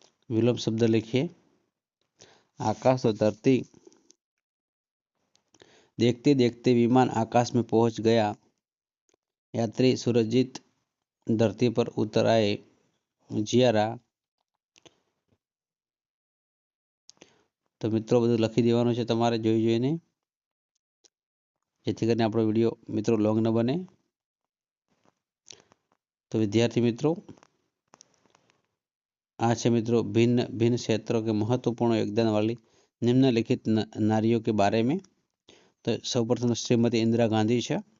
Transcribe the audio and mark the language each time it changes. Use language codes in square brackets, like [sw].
[hi] विलोम शब्द लिखिए. आकाश और धरती. देखते देखते विमान आकाश में पहुंच गया. यात्री सूरजीत धरती पर उतर आए. जियारा. तो मित्रों [gu] બધું લખી દેવાનું છે તમારે જોઈને, જેથી કરીને આપણો વિડીયો મિત્રો લોંગ ન બને. તો વિદ્યાર્થી મિત્રો આ છે મિત્રો [hi] भिन्न भिन्न क्षेत्रों के महत्वपूर्ण योगदान वाली निम्नलिखित नारियों के बारे में. तो सर्वप्रथम श्रीमती इंदिरा गांधी है.